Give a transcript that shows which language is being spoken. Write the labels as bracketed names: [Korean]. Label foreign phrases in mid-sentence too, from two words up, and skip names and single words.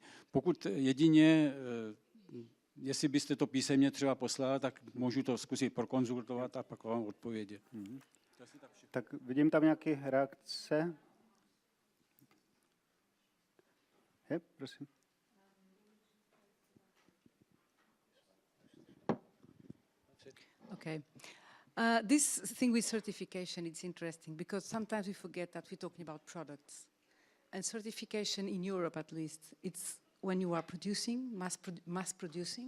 [Czech] Pokud jedině, jestli byste to písemně třeba poslala, tak můžu to zkusit prokonzultovat a pak vám odpovědět. Tak vidím tam nějaké reakce. Je, prosím. [English] Okay. This thing with certification, it's interesting because sometimes we forget that we're talking about products. And certification in Europe, at least, it's when you are producing, mass producing.